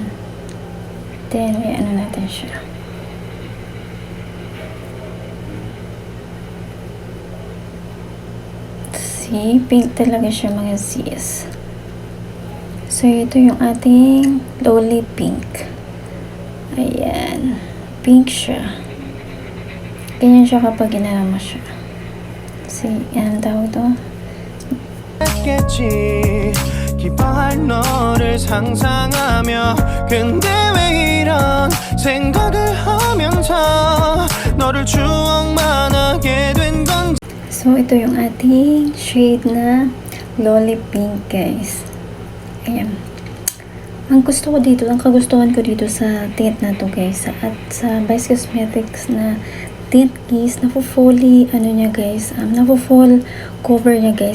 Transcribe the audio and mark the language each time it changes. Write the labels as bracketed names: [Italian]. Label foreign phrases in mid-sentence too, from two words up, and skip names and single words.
[Filipino] Then, may ano natin siya. See? Pink talaga siya mga sis. So, ito yung ating Loli Pink. Ayan. Pink siya. Ganyan siya kapag ginala mo siya. See? Yan ang tawag to. [Korean] 했겠지 기뻐할 너를 상상하며 근데 왜 이런 생각을 하면서 너를 추억만 하게 된 건지 [Filipino] So, ito yung ating shade na Loli Pink, guys. Ayan. Ang gusto ko dito, ang kagustuhan ko dito sa tint na to, guys, at sa Vice Cosmetics na tint is nafo-fully, ano niya, guys, nafo-full cover niya, guys.